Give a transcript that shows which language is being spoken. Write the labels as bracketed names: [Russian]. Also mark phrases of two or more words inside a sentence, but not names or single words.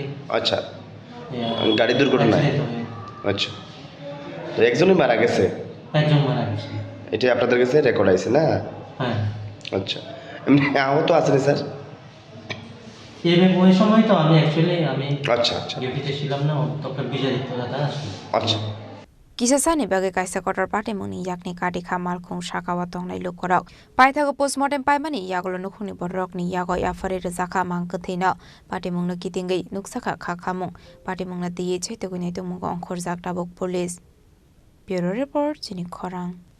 [Bangla] আচ্ছা গাড়ি দুর্ঘটনা আচ্ছা তো একজনই মারা গেছে একজন মারা গেছে এটা আপনাদের কাছে রেকর্ড আছে না হ্যাঁ আচ্ছা এমনি আহত আছেন স্যার ওই সময় তো আমি আচ্ছা আচ্ছা ডিউটিতে ছিলাম না ডক্টর বিজয় দত্ত দাদা আসলো আচ্ছা [Kok Borok] Kisasani bagai kaisa kotor pate muni yakni kadi khamal khung shakawa tongnai lukorok paithago postmortem paimani yagolo nukhuni borok ni yago yafare rezaka mangkathina pate mungna kitingai nuksaka khakhamung pate mungna diye chaitoguni to mungo onkhor jakta bok [English] police bureau report [Kok Borok] chini khorang